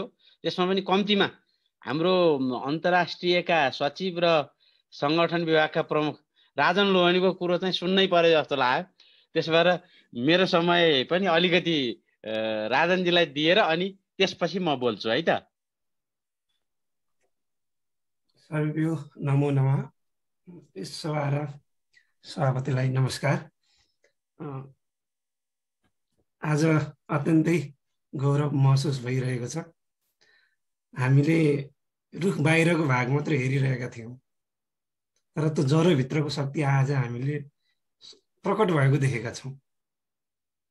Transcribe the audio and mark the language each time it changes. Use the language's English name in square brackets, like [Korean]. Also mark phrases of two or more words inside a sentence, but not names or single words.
[Nepali] त्यसमा पनि कम्तीमा हाम्रो अन्तर्राष्ट्रियका सचिव र सङ्गठन विभागका प्रमुख राजन लोहनीको कुरो चाहिँ सुन्नै पर्यो जस्तो लाग्यो। त्यसो भएर मेरो समय पनि अलिकति राजनजीलाई दिएर अनि त्यसपछि म बोल्छु है त। [Sanskrit] सर्वभ्यो नमो नमः। [Nepali] सभा र सभापतिलाई नमस्कार। आज अत्यन्तै गौरव महसुस भइरहेको छ। हामीले रुख बाहिरको भाग मात्र हेरिरहेका थियौँ तर त्यो जरोभित्रको शक्ति आज हामीले प्रकट भएको देखेका छौँ।